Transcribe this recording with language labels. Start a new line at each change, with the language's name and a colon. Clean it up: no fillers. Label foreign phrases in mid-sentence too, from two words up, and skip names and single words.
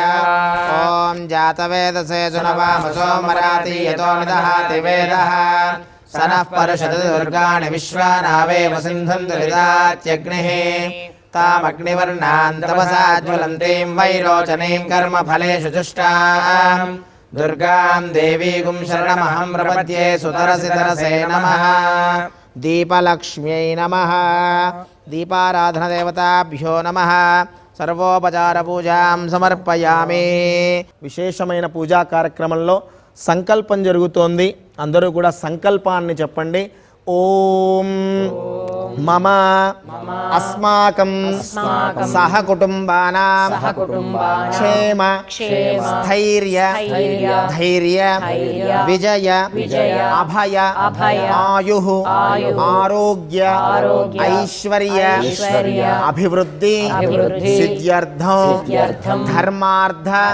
Sanskrit: ॐ जातवेदसे सुनवामसो मराति यतो निदहाति वेदः स नः पर्षदति दुर्गाणि विश्वानावेव सिन्धन्तु निदात्यग्निः तामग्निवर्णां तपसा ज्वलन्तीं वैरोचनीं कर्मफलेषु जुष्टाम् दुर्गां देवीं शरणमहं प्रपद्ये सुतरसि तरसे नमः। दीपलक्ष्म्यै नमः। दीपाराधनदेवताभ्यो नमः। सर्वोपचार पूजां समर्पयामि।
Telugu: విశేషమైన పూజా కార్యక్రమంలో సంకల్పం జరుగుతోంది. అందరూ కూడా సంకల్పాన్ని చెప్పండి.
Sanskrit: ఓం మమ అస్మాకం సహ కుటుంబానాం క్షేమ స్థైర్య ధైర్య విజయ అభయ ఆయుః ఆరోగ్య ఐశ్వర్య అభివృద్ధి సిద్ధ్యర్థం ధర్మార్థ